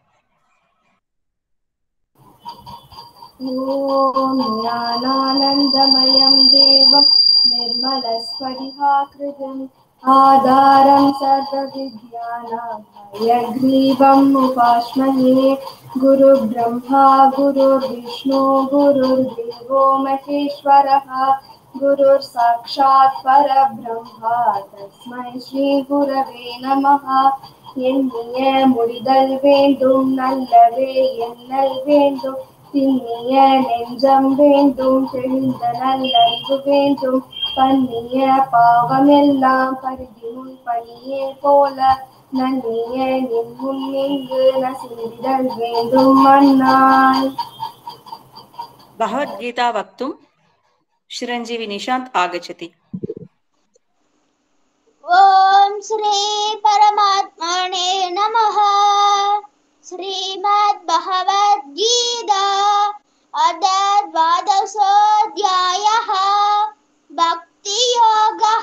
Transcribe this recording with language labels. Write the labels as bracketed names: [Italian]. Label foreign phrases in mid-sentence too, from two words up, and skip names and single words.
[Sanskrit] ॐ ज्ञानानन्दमयं देवं निर्मलस्फटिकाकृतिम् आधारं सर्वविद्यानां हयग्रीवम् उपास्महे। गुरुर्ब्रह्मा गुरुर्विष्णु गुरुर्देवो महेश्वरः गुरुर्साक्षात् परब्रह्मा तस्मै श्रीगुरवे नमः। [Tamil] எண்ணிய முடிதல் வேண்டும் நல்லவே எண்ணல் வேண்டும் திண்ணிய நெஞ்சம் வேண்டும் தெளிந்த நல்லறிவு வேண்டும் பண்ணிய பாவமெல்லாம் பருகி முன் பணியே போல நன்னிய நின் முன் இங்கு நசிந்திடல் வேண்டும் மன்னாய். [Sanskrit] भगवद्गीता वक्तुं चिरञ्जीवी निशांत आगच्छति। ओम श्री परमात्मने नमः। श्रीमद् भगवद्गीता अद्य द्वादशोऽध्यायः भक्ति योगः।